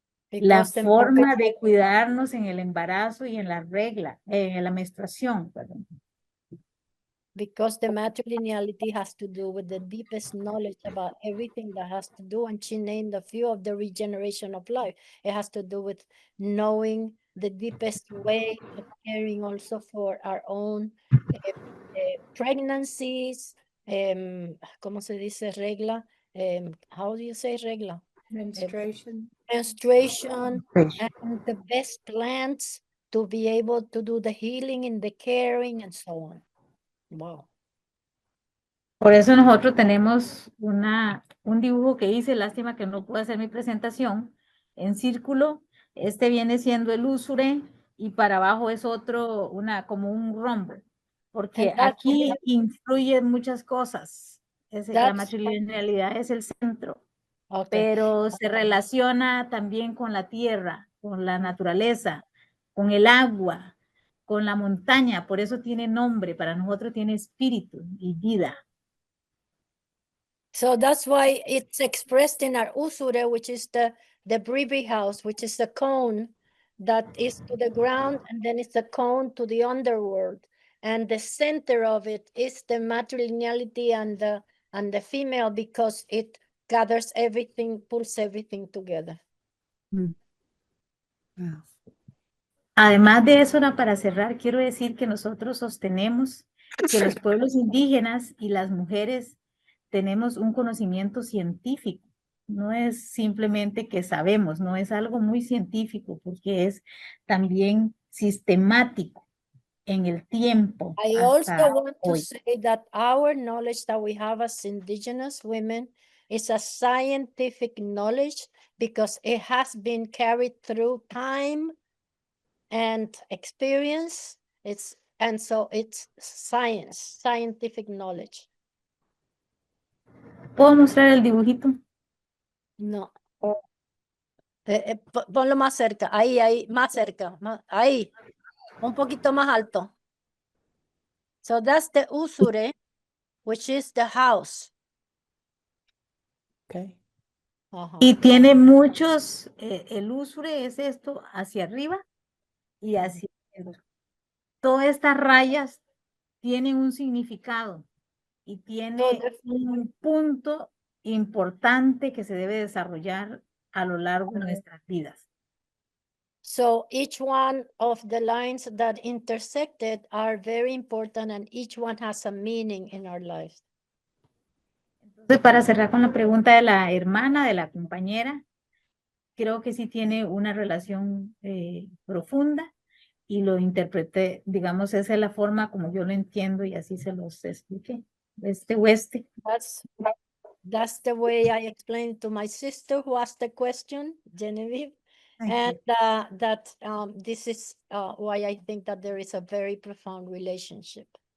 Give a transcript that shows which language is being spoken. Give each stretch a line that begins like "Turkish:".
Spanish: La forma de cuidarnos en el embarazo y en la regla, en la menstruación, perdón.
English: Because the matrilineality has to do with the deepest knowledge about everything that has to do, and she named a few of the regeneration of life. It has to do with knowing the deepest way of caring also for our own pregnancies,
Spanish: ¿cómo se dice regla?
English: How do you say regla? Menstruation. Menstruation, and the best plans to be able to do the healing and the caring and so on. Wow.
Spanish: Por eso nosotros tenemos un dibujo que hice, lástima que no puedo hacer mi presentación, en círculo. Este viene siendo el úsure y para abajo es otro, como un rombo, porque aquí influyen muchas cosas. La matrilinealidad es el centro, pero se relaciona también con la tierra, con la naturaleza, con el agua, con la montaña. Por eso tiene nombre, para nosotros tiene espíritu y vida.
English: So that's why it's expressed in our usure, which is the Bribri house, which is the cone that is to the ground, and then it's the cone to the underworld. And the center of it is the matrilineality and the female, because it gathers everything, pulls everything together. Wow.
Spanish: Además de eso, para cerrar, quiero decir que nosotros sostenemos que los pueblos indígenas y las mujeres tenemos un conocimiento científico. No es simplemente que sabemos, no es algo muy científico, porque es también sistemático en el tiempo.
English: I also want to say that our knowledge that we have as indigenous women is a scientific knowledge because it has been carried through time and experience. It's And so it's science, scientific knowledge.
Spanish: ¿Puedo mostrar el dibujito? No. Ponlo más cerca, ahí, más cerca, ahí, un poquito más alto.
English: So that's the usure, which is the house. Okay.
Spanish: Y tiene muchos, el usure es esto hacia arriba y hacia adentro. Todas estas rayas tienen un significado y tiene un punto importante que se debe desarrollar a lo largo de nuestras vidas.
English: So each one of the lines that intersected are very important and each one has a meaning in our lives.
Spanish: Entonces, para cerrar con la pregunta de la hermana, de la compañera, creo que sí tiene una relación profunda y lo interpreté, digamos, esa es la forma como yo lo entiendo y así se los expliqué, este oeste.
English: That's the way I explained to my sister who asked the question, Genevieve. And that this is why I think that there is a very profound relationship.